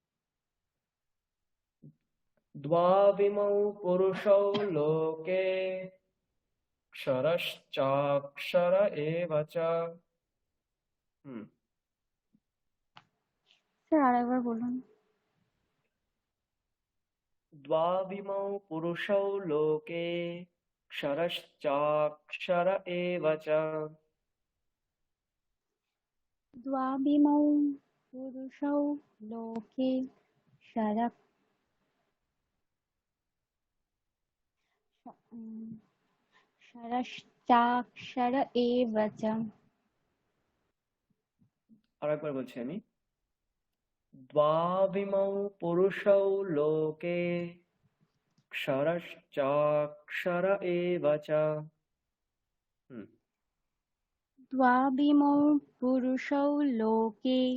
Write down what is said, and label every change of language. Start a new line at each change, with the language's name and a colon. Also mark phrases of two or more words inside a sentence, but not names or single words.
Sanskrit: দ্বাবিমৌ পুরুষৌ লোকে ক্ষরশ্চাক্ষর এব চ।
Bangla: স্যার আরেকবার বলুন।
Sanskrit: দ্বাবিমৌ পুরুষৌ লোকে ক্ষরশ্চাক্ষর এব চ। দ্বাবিমৌ পুরুষৌ লোকে শরক শরশ্চাক্ষর এব চ।
Bangla: আরেকবার বলছি আমি।
Sanskrit: দ্বাবিমৌ পুরুষৌ লোকে ক্ষরশ্চাক্ষর এব চ। দ্বাবিমৌ পুরুষৌ লোকে